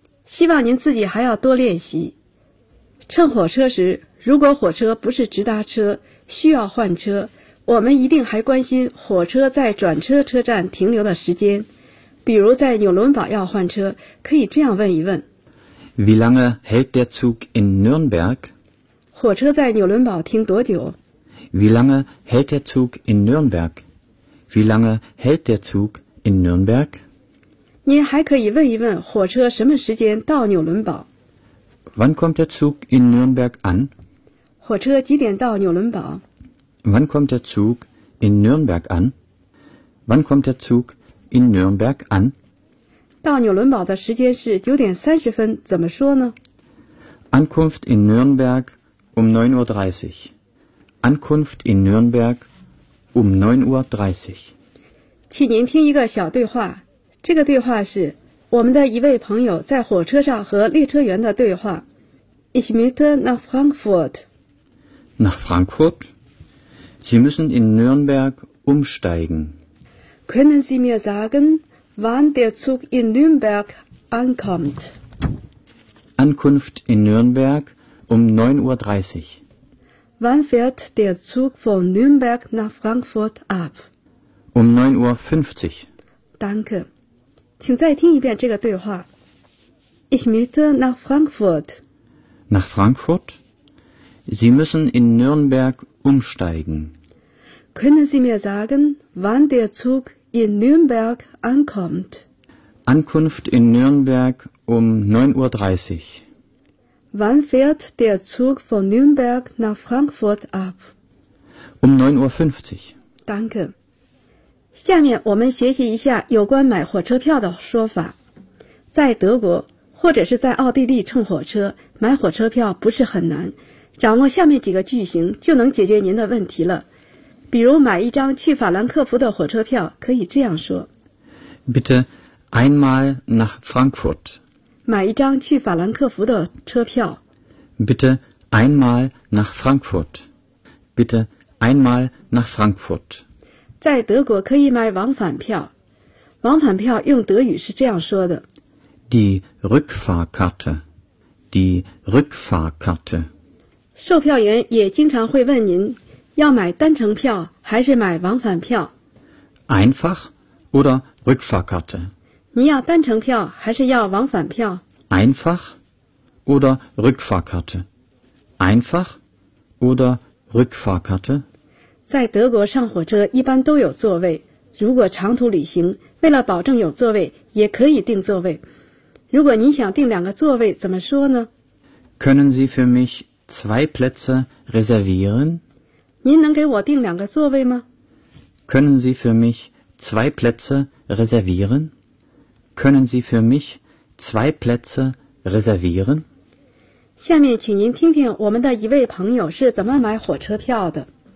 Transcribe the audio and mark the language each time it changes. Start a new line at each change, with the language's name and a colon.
Chinese: 希望您自己还要多练习。乘火车时，如果火车不是直达车，需要换车，我们一定还关心火车在转车车站停留的时间。比如在纽伦堡要换车，可以这样问一问
German: ：Wie lange hält der Zug in Nürnberg？
Chinese: 火车在纽伦堡停多久
German: ？Wie lange hält der Zug in Nürnberg？ Wie lange hält der Zug in Nürnberg？
Chinese: 您还可以问一问火车什么时间到纽伦堡
German: ？Wann kommt der Zug in Nürnberg an？
Chinese: 火车几点到纽伦堡
German: ？Wann kommt der Zug in Nürnberg an？ Wann kommt der Zug？ In Nürnberg an.
Chinese: 到纽伦堡的时间是九点三十分，怎么说呢
German: ？Ankunft in Nürnberg um 9:30. Ankunft in Nürnberg um 9:30.
Chinese: 请您听一个小对话。这个对话是我们的一位朋友在火车上和列车员的对话。
German: Ich möchte nach Frankfurt. Nach Frankfurt? Sie müssen in Nürnberg umsteigen. Können Sie mir sagen, wann der Zug in Nürnberg ankommt? Ankunft in Nürnberg um 9:30. Wann fährt der Zug von Nürnberg nach Frankfurt ab? Um 9:50. Danke.
Chinese: 请再听一遍这个对话。
German: Ich möchte nach Frankfurt. Nach Frankfurt? Sie müssen in Nürnberg umsteigen. Können Sie mir sagen, wann der Zug in Nürnberg ankommt. Ankunft in Nürnberg um 9:30. Wann fährt der Zug von Nürnberg nach Frankfurt ab? Um 9:50. Danke.
Chinese: 下面我们学习一下有关买火车票的说法。在德国或者是在奥地利乘火车，买火车票不是很难，掌握下面几个句型就能解决您的问题了。比如买一张去法兰克福的火车票，可以这样说
German: ：Bitte einmal nach Frankfurt。
Chinese: 买一张去法兰克福的车票。
German: Bitte einmal nach Frankfurt。 Bitte einmal nach Frankfurt。
Chinese: 在德国可以买往返票。往返票用德语是这样说的
German: ：Die Rückfahrkarte。Die Rückfahrkarte。
Chinese: 售票员也经常会问您。要买单程票还是买往返票
German: ？Einfach oder Rückfahrkarte？
Chinese: 你要单程票还是要往返票
German: ？Einfach oder Rückfahrkarte？Einfach oder Rückfahrkarte？
Chinese: 在德国上火车一般都有座位，如果长途旅行，为了保证有座位，也可以订座位。如果您想订两个座位，怎么说呢
German: ？Können Sie für mich zwei Plätze reservieren？
Chinese: 您能给我订两个座位吗
German: ？Können Sie für mich zwei Plätze reservieren? Können Sie für mich zwei Plätze reservieren?
Chinese: 下面请您听听我们的一位朋友是怎么买火车票的。